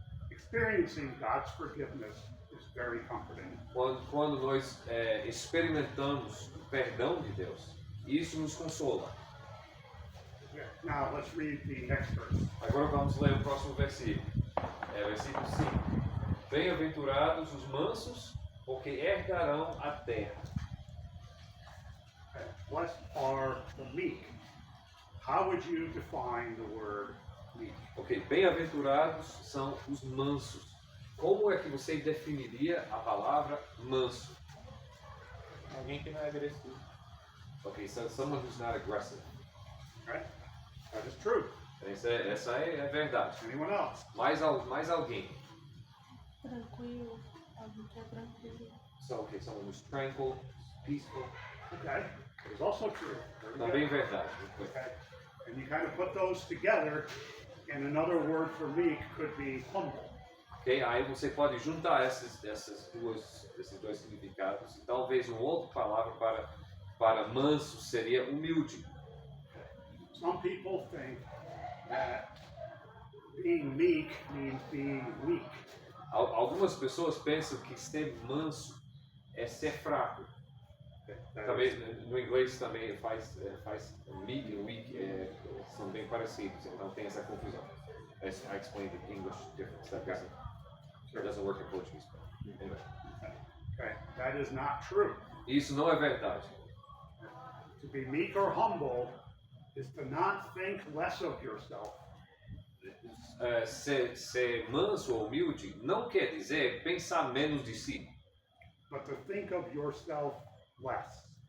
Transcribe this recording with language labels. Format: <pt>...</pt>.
<en>Experiencing God's forgiveness is very comforting.</en> <pt>Quando nós experimentamos o perdão de Deus, isso nos consola.</pt> <en>Okay. Now let's read the next verse.</en> <pt>Agora vamos ler o próximo versículo. Versículo 5. Bem-aventurados os mansos, porque herdarão a terra.</pt> <en>Okay. What are the meek? How would you define the word meek?</en> <pt>Ok, bem-aventurados são os mansos. Como é que você definiria a palavra manso? Alguém que não é agressivo.</pt> <en>Ok, so someone who's not aggressive. Okay. That is true.</en> <pt>Essa é verdade.</pt> <en>Anyone else?</en> <pt>Mais alguém. Tranquilo, alguém que é tranquilo.</pt> <en>So, ok, someone who's tranquil, peaceful. Okay. It is also true. Very good.</en> <pt>Também verdade.</pt> <en>Okay. And you kind of put those together, and another word for meek could be humble.</en> <pt>Ok, aí você pode juntar esses dois significados e talvez uma outra palavra para manso seria humilde.</pt> <en>Some people think that being meek means being weak.</en> <pt>Algumas pessoas pensam que ser manso é ser fraco.</pt> <en>That</en> <pt>Também</pt> <en>is-</en> <pt>no inglês também faz meek e weak são bem parecidos, então tem essa confusão.</pt> <en>I explained the English difference. That doesn't work in Portuguese. But anyway. Okay. That is not true. Isso não é verdade. To be meek or humble is to not think less of yourself, Ser manso ou humilde não quer dizer pensar menos de si, but to think of yourself less.</en>